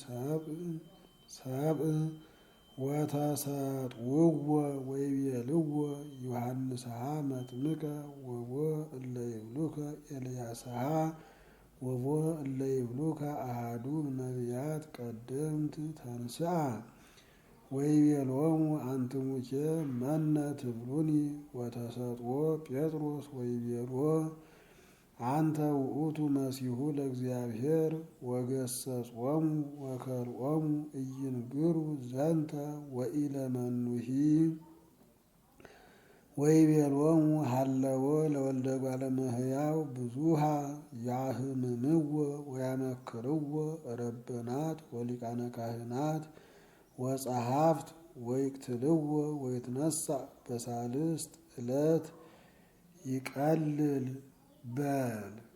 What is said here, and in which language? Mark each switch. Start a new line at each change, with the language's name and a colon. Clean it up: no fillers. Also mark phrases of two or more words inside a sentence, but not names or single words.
Geez: ሰብእ ወተሰጥውዎ ወይቤልዎ ዮሐንስሃ መጥምቀ ወቦ እለ ይብሉከ ኤልያስሃ ወቦ እለ ይብሉከ አሐዱ ነቢያት ቀደምት ተንሥአ ወይቤሎሙ አንትሙኬ መነ ትብሉኒ ወተሰጥዎ ጴጥሮስ ወይቤሎ አንተ ውእቱ መሲሑ ለእግዚአብሔር ወገሰጾሙ ወከልኦሙ ኢይንግሩ ዘንተ ወኢለመኑሂ ወይቤሎሙ ሀለወ ለወልደ እጓለ እመሕያው ብዙሃ ያህምምዎ ወያመክርዎ ረበናት ወሊቃነ ካህናት ወጸሐፍት ወይቅትልዎ ወይትነሣእ በሳልስት ዕለት ይቀልል በል።